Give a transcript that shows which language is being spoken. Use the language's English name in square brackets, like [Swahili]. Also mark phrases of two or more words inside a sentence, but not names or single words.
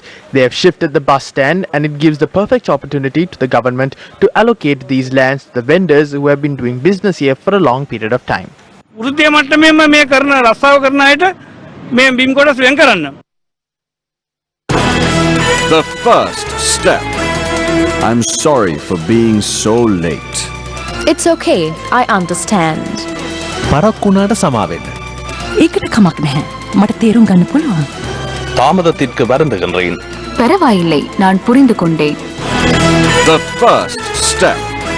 [English] They have shifted the bus stand, and it gives the perfect opportunity to the government to allocate these lands to the vendors who have been doing business here for a long period of time. The first step. I'm sorry for being so late. It's okay. I understand. [Sinhala] පරක්කුණාට සමාවෙන්න. ඒකට කමක් නැහැ. මට තේරුම් ගන්න පුළුවන්. [Tamil] தாமதத்திற்கு வருந்துகின்றேன். பரவாயில்லை. நான் புரிந்து கொண்டேன். [English] The first step.